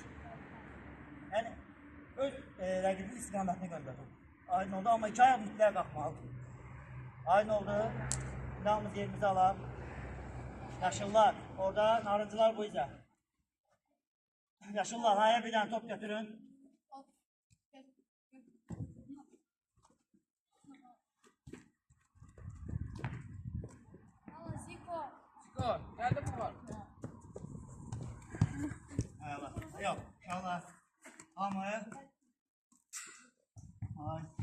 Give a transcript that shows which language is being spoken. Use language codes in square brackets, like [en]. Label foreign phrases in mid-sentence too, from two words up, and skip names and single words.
[az] Yəni öz rəqibin istiqamətini göndərir. Aydın oldu, amma iki ayaq mütləq qalxmalıdır. Aydın oldu. Silahımız yerimizi alaq. Yaşıllar, orada narıncılar bu izə. Yaşıllar, hayır bir dənə top götürün. [tr] Ziko, geldi mi var? Ayala, yok, inşallah. [az] Hamı. Ay.